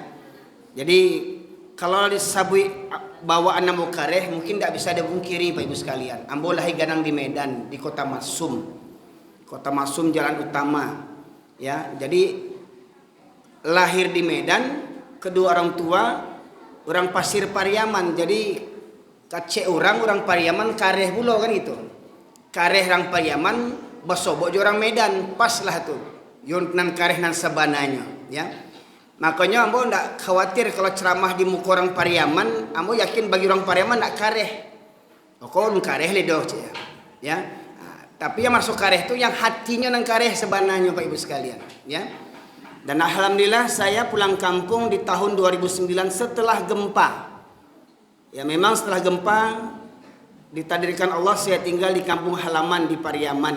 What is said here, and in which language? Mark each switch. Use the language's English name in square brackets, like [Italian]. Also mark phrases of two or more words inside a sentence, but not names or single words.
[Indonesian] Jadi kalau disebut bawaan [Minangkabau] ambo kareh [Indonesian] mungkin tidak bisa dipungkiri Bapak Ibu sekalian. Ambo lahir ganang di Medan, di Kota Masum. Kota Masum jalan utama, ya. Jadi lahir di Medan, kedua orang tua orang Pasir Pariaman. [Minangkabau] Jadi kacek orang Pariaman kareh bulo kan itu. Kareh orang Pariaman basobok orang Medan, pas lah tuh. Yon nan kareh nan sabananya, ya. Makanya ambo ndak khawatir kalau ceramah di muka orang Pariaman, ambo yakin bagi orang Pariaman ndak kareh. Kok kareh le doh, ya. [Indonesian] Nah, tapi yang masuk kareh itu yang hatinya nang kareh sebenarnya Pak Ibu sekalian, ya. Dan alhamdulillah saya pulang kampung di tahun 2009 setelah gempa. Ya memang setelah gempa ditakdirkan Allah saya tinggal di kampung halaman di Pariaman.